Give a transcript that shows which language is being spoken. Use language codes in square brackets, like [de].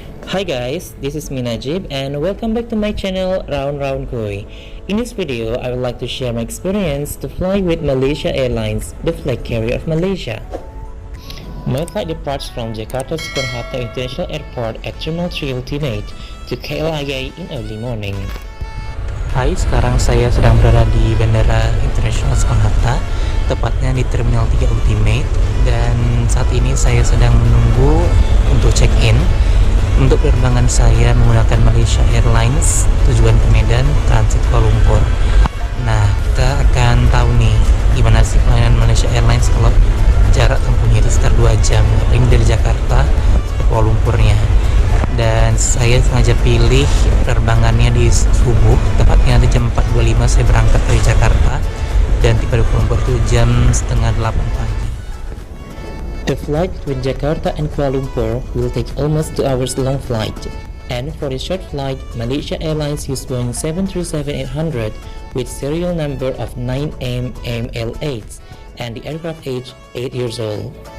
[en] Hi guys, this is me Najib and welcome back to my channel Round Round Koi. In this video, I would like to share my experience to fly with Malaysia Airlines, the flag carrier of Malaysia. My flight departs from Jakarta to Kuala International Airport at Terminal 3 Ultimate to KLIA in early morning. [id] Hai, sekarang saya sedang berada di Bandara Internasional Soekarno-Hatta, tepatnya di Terminal 3 Ultimate, dan saat ini saya sedang menunggu untuk check-in. Untuk penerbangan saya menggunakan Malaysia Airlines tujuan ke Medan, transit Kuala Lumpur. Nah, kita akan tahu nih gimana sih pelayanan Malaysia Airlines kalau jarak tempuhnya itu sekitar 2 jam. Ini dari Jakarta ke Kuala Lumpurnya. Dan saya sengaja pilih penerbangannya di subuh, tepatnya di jam 4.25 saya berangkat dari Jakarta dan tiba di Kuala Lumpur itu jam setengah 8 pagi. [en] The flight between Jakarta and Kuala Lumpur will take almost 2 hours long flight. And for the short flight, Malaysia Airlines used Boeing 737-800 with serial number of 9ML8 and the aircraft age 8 years old.